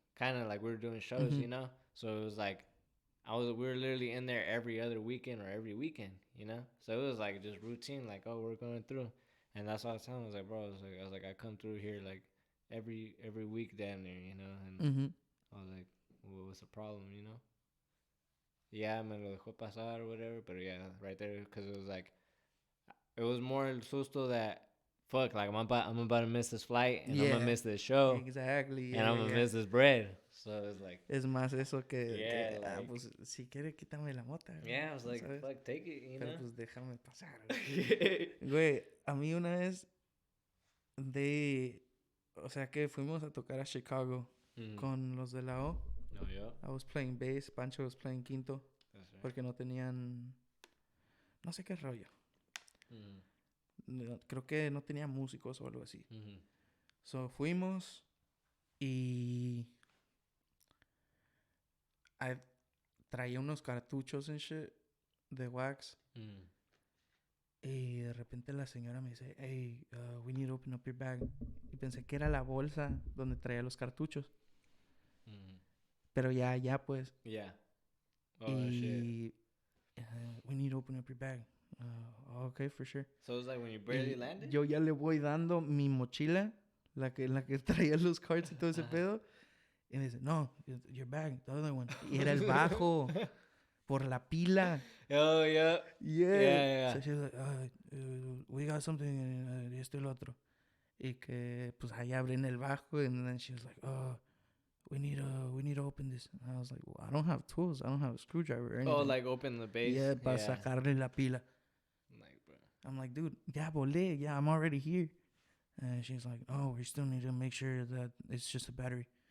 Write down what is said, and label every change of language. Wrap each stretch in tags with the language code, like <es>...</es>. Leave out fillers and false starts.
<en>Kind of like we were doing shows, you know? So it was like, we were literally in there every other weekend or every weekend, you know? So it was like just routine, like, oh, we're going through. And that's what I was telling him. I was like, bro, I was like, I come through here like every week down there, you know? And I was like, well, what's the problem, you know?</en> <es>Yeah, me lo dejó pasar</es> <en>or whatever. But yeah, right there, because it was more</en> <es>el susto</es> <en>that, fuck, like I'm about to miss this flight and I'm gonna miss this show. Exactly. And I'm gonna miss this bread. So it's like.</en> <es>Es más eso que,</es> <en>Yeah, like.</en> <es>pues, si quiere, quítame la mota.</es> <en>Yeah, I was like,</en> <es>¿sabes?</es> <en>fuck, take it, you</en> <es>Pero</es> <en>know?</en> <es>pues déjame pasar. Güey, a mí una vez o sea que fuimos a tocar a Chicago con los de la O.</es> <en>Oh, yeah. I was playing bass, Pancho was playing quinto. That's right.</en> <es>Porque no tenían, no sé qué rollo. Creo que no tenía músicos o algo así. So fuimos y traía unos cartuchos en shit de wax. Y de repente la señora me dice,</es> <en>hey, we need to open up your bag.</en> <es>Y pensé que era la bolsa donde traía los cartuchos. Pero ya pues.</es> <en>Yeah. Oh, y we need to open up your bag. Okay, for sure. So it's like when you barely landed?</en> <es>Yo ya le voy dando mi mochila, la que traía los cards y todo ese pedo. Y me dice, no,</es> <en>your bag, the other one.</en> <es>Y era el bajo, por la pila.</es> <en>Oh, yeah. Yeah. So she was like, we got something,</en> <es>y esto y lo otro. Y que, pues, ahí abren el bajo.</es> <en>And then she was like, we need to open this. And I was like, well, I don't have tools. I don't have a screwdriver or anything. Oh, like open the base?</en> <es>Yeah, para sacarle la pila.</es> <en>Like, bro. I'm like, dude,</en> <es>ya volé.</es> <en>Yeah, I'm already here. And she's like, oh, we still need to make sure that it's just a battery.</en>